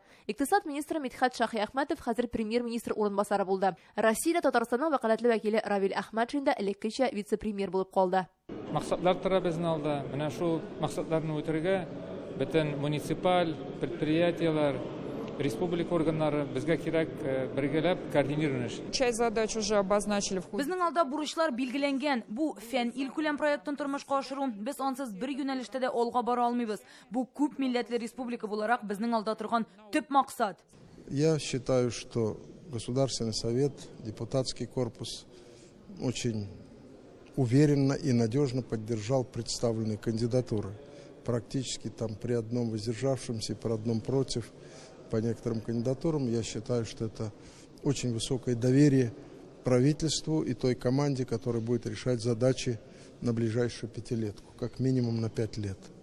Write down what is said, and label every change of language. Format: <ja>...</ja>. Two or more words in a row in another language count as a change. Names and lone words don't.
<tt>Икътисад министры Митхат Шаһи-Әхмәтов хәзер премьер-министр урынбасары булды. Россиядә Татарстанның вәкаләтле вәкиле Равил Әхмәтшин дә элеккечә вице-премьер булып калды. Максатлар тора безнең алда. Менә шул максатларны үтәргә бөтен муниципаль предприятиелар, республика органнары безгә кирәк бергәләп координировать.</tt> <ru>Часть задач уже обозначили.</ru> <tt>Безнең алда бурычлар билгеләнгән. Бу фән илкүләм проектын тормышка ашыру. Без ансыз бер юнәлештә дә алга бара алмыйбыз. Бу күп милләтле республика буларак безнең алда торган төп максат.</tt> <ru>Я считаю, что Государственный совет, депутатский корпус очень уверенно и надежно поддержал представленные кандидатуры. Практически там при одном воздержавшемся, при одном против по некоторым кандидатурам, я считаю, что это очень высокое доверие правительству и той команде, которая будет решать задачи на ближайшую пятилетку, как минимум на 5 лет.</ru>